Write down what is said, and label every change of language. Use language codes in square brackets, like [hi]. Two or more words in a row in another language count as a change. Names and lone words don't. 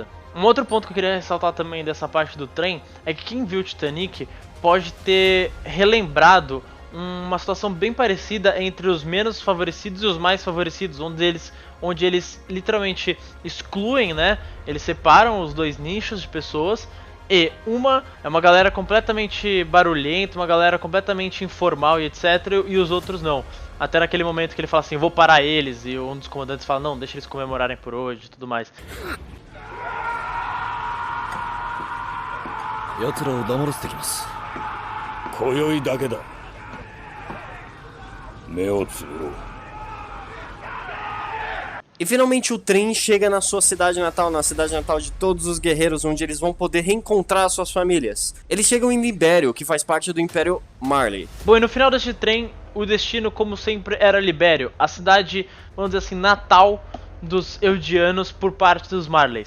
[pt] Um outro ponto que eu queria ressaltar também dessa parte do trem é que quem viu o Titanic pode ter relembrado uma situação bem parecida entre os menos favorecidos e os mais favorecidos, onde eles literalmente excluem, né? Eles separam os dois nichos de pessoas. E uma é uma galera completamente barulhenta, uma galera completamente informal e etc. E os outros não. Até naquele momento que ele fala assim, vou parar eles. E um dos comandantes fala, não, deixa eles comemorarem por hoje e tudo mais. [ja] 奴らを黙らせてきます。今宵だけだ。目をつぶろう。 [pt] E finalmente o trem chega na sua cidade natal, na cidade natal de todos os guerreiros, onde eles vão poder reencontrar suas famílias. Eles chegam em Libério, que faz parte do Império Marley. Bom, e no final deste trem, o destino, como sempre, era Libério, a cidade, vamos dizer assim, natal dos Eldianos por parte dos Marleys.